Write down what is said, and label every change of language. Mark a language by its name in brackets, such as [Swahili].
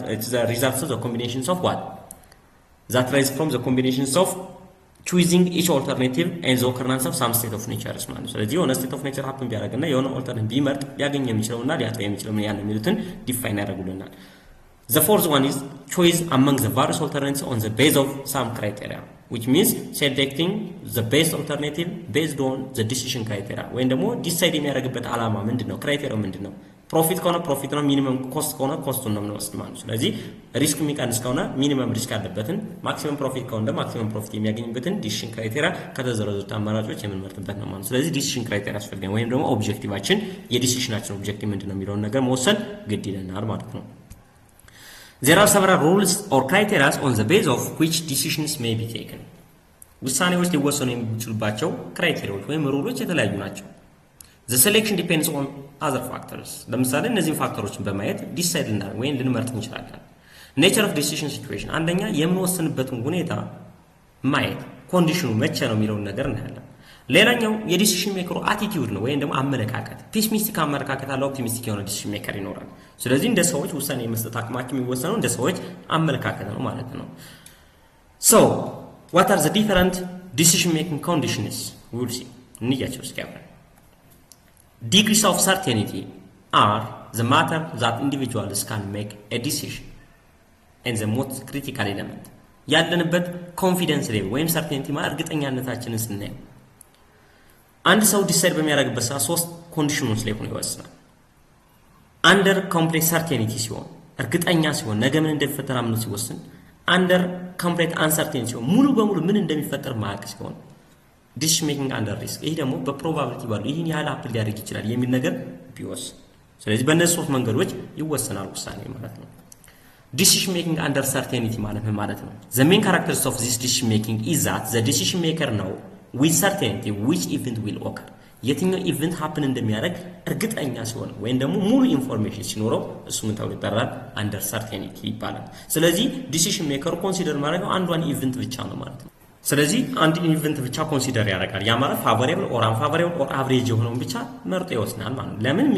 [English] the result of the combinations of what that rise from the combinations of choosing each alternative and the occurrence of some state of nature [Amharic] ማለት ነው። ስለዚህ የሆነ state of nature ሀፕን ቢያደርግና የሆነ ኦልተርኔቲቭ ቢመርጥ ሊያገኝ የሚችለውና ሊያጣው የሚችለው ምን ያህል ነው የሚሉትን ዲፋይን ያደርጉልናል። [English] The fourth one is choice among the various alternatives on the base of some criteria, which means selecting the best alternative based on the decision criteria. [Amharic] ወይም ደግሞ ዲሳይድ የሚያደርግበት ዓላማ ምንድነው? ክራይቴሪያው ምንድነው? ፕሮፊት ከሆነ ፕሮፊት ነው፣ ሚኒመም ኮስት ከሆነ ኮስቱን ነው የምንወስድ ማለት ነው። ስለዚህ ሪስክ የሚቀንስ ከሆነ ሚኒመም ሪስክ ያለበትን፣ ማክሲመም ፕሮፊት ከሆነ ደግሞ ማክሲመም ፕሮፊት የሚያገኝበትን ዲሲሽን ክራይቴሪያ ከተዘረዘሩት አማራጮች የምንመርጥበት ነው ማለት ነው። ስለዚህ ዲሲሽን ክራይቴሪያ ያስፈልገን ወይም ደግሞ ኦብጀክቲቫችን የዲሲሽናችን ኦብጀክቲቭ ምንድነው የሚለውን ነገር መወሰን ግድ ይለናል ማለት ነው። [English] There are several rules or criteria on the basis of which decisions may be taken. [Amharic] ውሳኔዎች ሊወሰኑ የሚችሉባቸው ክራይቴሪያዎች ወይም ሩሎች የተለያዩ ናቸው። [English] The selection depends on other factors. [Amharic] ለምሳሌ እነዚህን ፋክተሮችን በማየት ዲሳይድ ልናደርግ ወይም ልንመርጥ እንችላለን። [English] Nature of decision situation [Amharic] አንደኛ የምንወስንበትን ሁኔታ ማየት፣ ኮንዲሽኑ መቼ ነው የሚለውን ነገር እናያለን። ሌላኛው የዲሲሽን ሜከሩ አቲቲዩድ ነው ወይም ደግሞ አመለካከት። ፔሲሚስቲክ አመለካከት አለ፣ ኦፕቲሚስቲክ የሆነ ዲሲሽን ሜከር ይኖራል። ስለዚህ እንደ ሰዎች ውሳኔ የመስጠት አቅማቸው የሚወሰነው እንደ ሰዎች አመለካከት ነው ማለት ነው። [English] So what are the different decision making conditions? We will see. [Amharic] እንያቸው እስኪ አብረን። [English] Degrees of certainty are the matter that individuals can make a decision and the most critical element. [Amharic] ያለንበት ኮንፊደንስ ሌቭል ወይም ሰርቴኒቲ ማለት እርግጠኛነታችንን ስናየው አንድ ሰው ዲሳይድ በሚያደርግበት ሰዓት ሶስት ኮንዲሽኖች ላይ ሆኖ ይወስናል። አንደር ኮምፕሌት ሰርቴኒቲ ሲሆን እርግጠኛ ሲሆን ነገ ምን እንደሚፈጠር አምኖ ሲወስን፣ አንደር ኮምፕሌት አንሰርቴኒቲ ሲሆን ሙሉ በሙሉ ምን እንደሚፈጠር ማያውቅ ሲሆን፣ ዲሲሽን ሜኪንግ አንደር ሪስክ ይሄ ደግሞ በፕሮባቢሊቲ ባሉ ይህን ያህል አፕል ሊያደርግ ይችላል የሚል ነገር ቢወስን። ስለዚህ በእነዚህ ሶስት መንገዶች ይወሰናል ውሳኔ ማለት ነው። ዲሲሽን ሜኪንግ አንደር ሰርቴኒቲ ማለት ምን ማለት ነው? [English] The main characteristics of this decision making is that the decision maker know with certainty which event will occur. [Amharic] የትኛው ኢቨንት ሀፕን እንደሚያደርግ እርግጠኛ ሲሆን ወይም ደግሞ ሙሉ ኢንፎርሜሽን ሲኖረው እሱ ምን ተብሎ ይጠራል? አንደር ሰርቴኒቲ ይባላል። ስለዚህ ዲሲሽን ሜከሩ ኮንሲደር ማድረገው አንዷን ኢቨንት ብቻ ነው ማለት ነው። ስለዚህ አንድ ኢቨንት ብቻ ኮንሲደር ያደርጋል። ያ ማለት ፋቮሬብል ኦር አንፋቮሬብል ኦር አቨሬጅ የሆነውን ብቻ መርጦ ይወስናል ማለት ነው። ለምን?